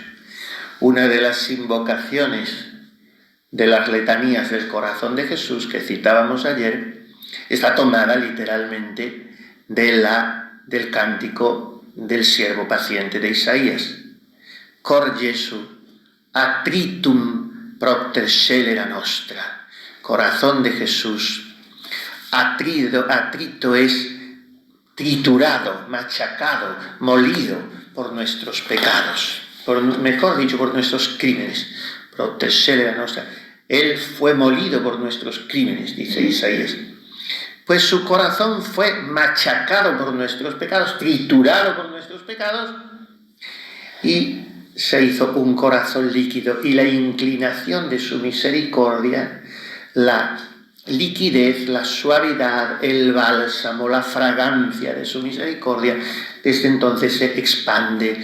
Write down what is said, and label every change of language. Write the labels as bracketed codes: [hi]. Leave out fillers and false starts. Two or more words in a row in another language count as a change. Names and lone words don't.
[es] Una de las invocaciones de las letanías del corazón de Jesús que citábamos ayer está tomada literalmente del cántico del siervo paciente de Isaías. [la] Cor Jesu, atritum propter scelera nostra. [es] Corazón de Jesús, atrito es triturado, machacado, molido por nuestros pecados, mejor dicho, por nuestros crímenes. [la] Propter scelera nostra. [es] Él fue molido por nuestros crímenes, dice Isaías. Pues su corazón fue machacado por nuestros pecados, triturado por nuestros pecados, y se hizo un corazón líquido. Y la inclinación de su misericordia, la liquidez, la suavidad, el bálsamo, la fragancia de su misericordia, desde entonces se expande.